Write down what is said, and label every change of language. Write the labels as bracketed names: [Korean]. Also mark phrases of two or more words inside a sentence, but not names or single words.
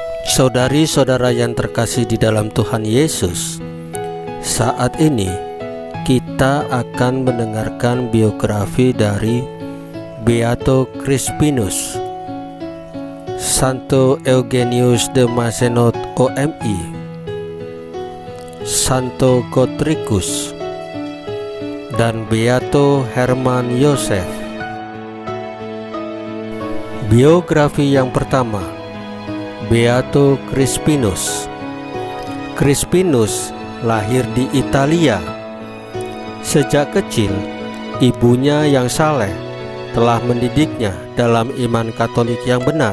[Indonesian] Saudari-saudara yang terkasih di dalam Tuhan Yesus, saat ini kita akan mendengarkan biografi dari Beato Crispinus, Santo Eugenius de Mazenod OMI, Santo Gotricus, dan Beato Hermann Joseph. Biografi yang pertama, Beato Crispinus. Crispinus lahir di Italia. Sejak kecil, ibunya yang saleh telah mendidiknya dalam iman Katolik yang benar.